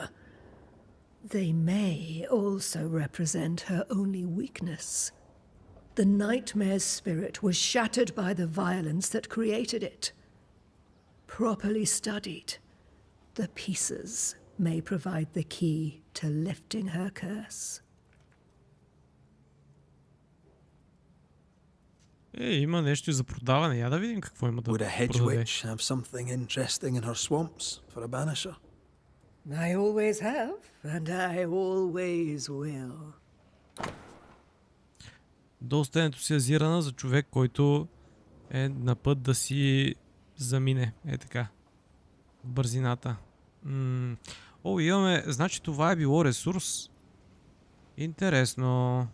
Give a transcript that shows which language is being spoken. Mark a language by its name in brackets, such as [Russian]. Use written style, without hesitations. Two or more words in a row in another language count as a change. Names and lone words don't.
[English] They may also represent her only weakness. The nightmare's spirit was shattered by the violence that created it. Properly studied, the pieces may provide the key to lifting her curse. [Bulgarian] Има нещо и за продаване. Я да видим какво има да [English] Would a hedge [Bulgarian] продаде. [English] witch have something interesting in her swamps for a banisher? I always have, and I always will. [Bulgarian] Доста ентусиазирана за човек, който е на път да си замине. Е така. В бързината. О, имаме... Значи това е било ресурс. Интересно.